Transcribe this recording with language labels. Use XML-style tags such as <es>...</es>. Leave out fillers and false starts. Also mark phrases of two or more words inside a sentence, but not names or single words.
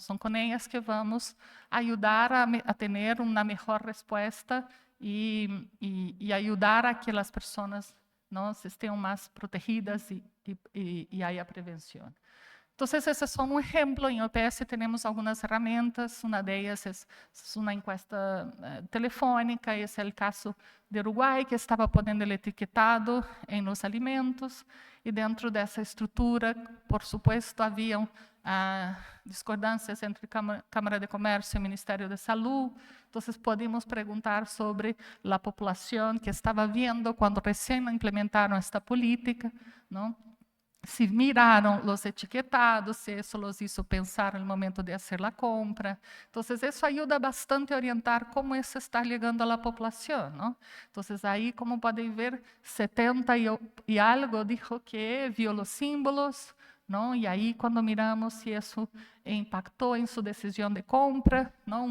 <pt>São com elas que vamos ajudar a ter uma melhor resposta e ajudar a que as pessoas não estejam mais protegidas e há a prevenção. Então, esse é só um exemplo. Em OPS temos algumas ferramentas, uma delas é uma encuesta telefônica, esse é o caso de Uruguai, que estava podendo</pt> <es>el etiquetado</es> <pt>em</pt> <es>los alimentos,</es> <pt>e dentro dessa estrutura,</pt> <es>por supuesto,</es> <pt>haviam discordâncias entre Câmara de Comércio e Ministério da Saúde. Então, podemos perguntar sobre a população que estava vendo quando recém implementaram esta política, não? Se miraram os etiquetados, se isso</pt> <es>los hizo pensar</es> <pt>no momento de fazer a compra. Então, isso ajuda bastante a orientar como isso está chegando à população, não? Então, aí, como podem ver, 70 e algo dijo que viu os símbolos, não? E aí, quando miramos se isso impactou em sua decisão de compra, não?</pt>